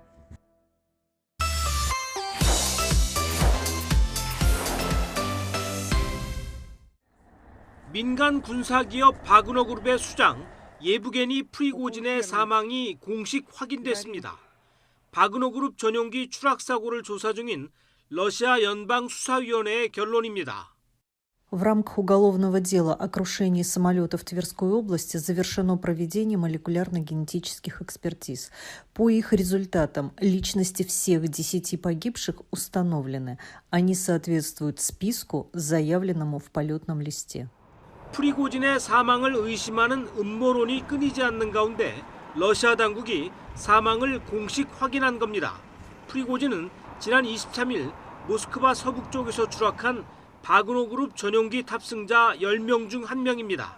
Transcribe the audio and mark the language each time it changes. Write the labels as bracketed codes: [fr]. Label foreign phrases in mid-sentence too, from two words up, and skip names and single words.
[ko] 민간 군사기업 바그너그룹의 수장 예부게니 프리고진의 사망이 공식 확인됐습니다. 바그너그룹 전용기 추락사고를 조사 중인 러시아 연방수사위원회의 결론입니다. [ru] В рамках уголовного дела о крушении самолета в Тверской области завершено проведение молекулярно-генетических экспертиз. По их результатам личности всех 10 погибших установлены. Они соответствуют списку, заявленному в полетном листе. [ko] 프리고진의 사망을 의심하는 음모론이 끊이지 않는 가운데 러시아 당국이 사망을 공식 확인한 겁니다. 프리고진은 지난 23일 모스크바 서북쪽에서 추락한 바그너그룹 전용기 탑승자 10명 중 1명입니다.